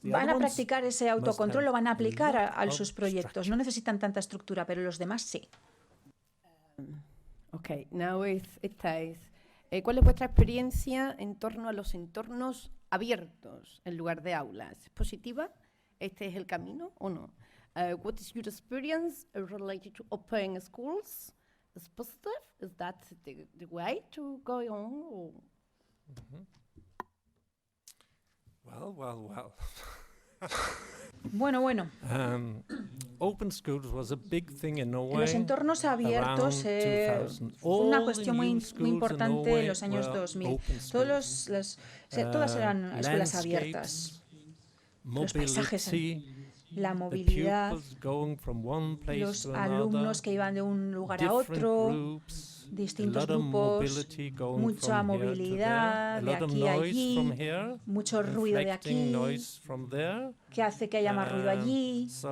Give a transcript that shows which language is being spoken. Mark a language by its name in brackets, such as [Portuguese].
[Spanish] van a practicar ese autocontrol, lo van a aplicar a sus proyectos. No necesitan tanta estructura, pero los demás sí. [English] Okay, now estáis. [Spanish] ¿Cuál es vuestra experiencia en torno a los entornos abiertos en lugar de aulas? ¿Es positiva? ¿Este es el camino o no? [English] What is your experience related to open schools? Is positive? Is that the way to go on? Well. [Spanish] Bueno. [English] Open schools was a big thing in Norway. [Spanish] Los entornos abiertos fue una cuestión muy importante en los años 2000. Todas eran escuelas abiertas. Los paisajes, la movilidad, los alumnos que iban de un lugar a otro, distintos grupos, mucha movilidad de aquí a allí, mucho ruido de aquí, que hace que haya más ruido allí.